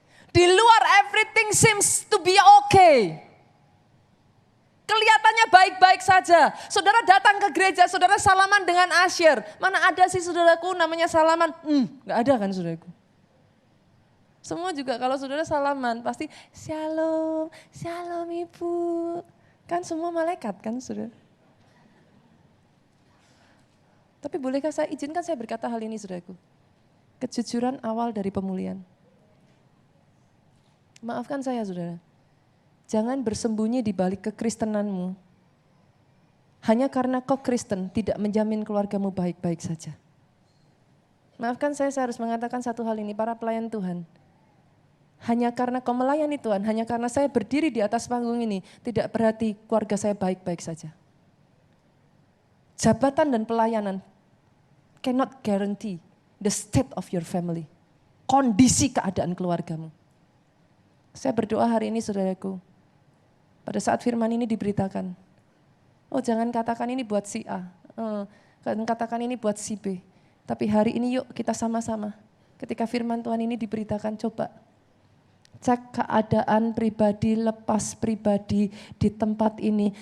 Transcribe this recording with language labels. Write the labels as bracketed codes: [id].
[id] Di luar [en] everything seems to be okay. [id] Kelihatannya baik-baik saja. Saudara datang ke gereja, saudara salaman dengan asyir. Mana ada sih saudaraku namanya salaman? Gak ada kan saudaraku. Semua juga kalau saudara salaman pasti shalom, shalom ibu. Kan semua malaikat kan saudara. Tapi bolehkah saya izinkan saya berkata hal ini saudaraku. Kejujuran awal dari pemulihan. Maafkan saya saudara. Jangan bersembunyi di balik kekristenanmu. Hanya karena kau Kristen tidak menjamin keluargamu baik-baik saja. Maafkan saya harus mengatakan satu hal ini, para pelayan Tuhan. Hanya karena kau melayani Tuhan, hanya karena saya berdiri di atas panggung ini, tidak berarti keluarga saya baik-baik saja. Jabatan dan pelayanan [en] cannot guarantee the state of your family. [id] Kondisi keadaan keluargamu. Saya berdoa hari ini saudaraku, pada saat firman ini diberitakan, oh jangan katakan ini buat si A, katakan ini buat si B. Tapi hari ini yuk kita sama-sama. Ketika firman Tuhan ini diberitakan, coba cek keadaan pribadi, lepas pribadi di tempat ini.